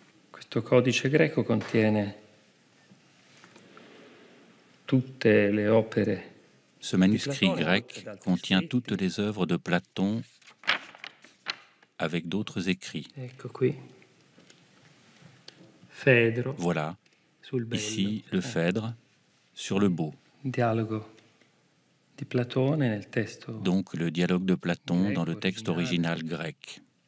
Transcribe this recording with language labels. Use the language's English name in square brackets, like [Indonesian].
[Italian] Questo codice greco contiene tutte le opere. [French] Ce manuscrit grec contient toutes les œuvres de Platon avec d'autres écrits. [Italian] Ecco qui. [French] Phaèdre. Voilà, [Italian] Sul bello. [French] ici le Phèdre sur le beau. [Italian] Dialogo di Platone nel testo. [French] Donc le dialogue de Platon dans le texte original grec.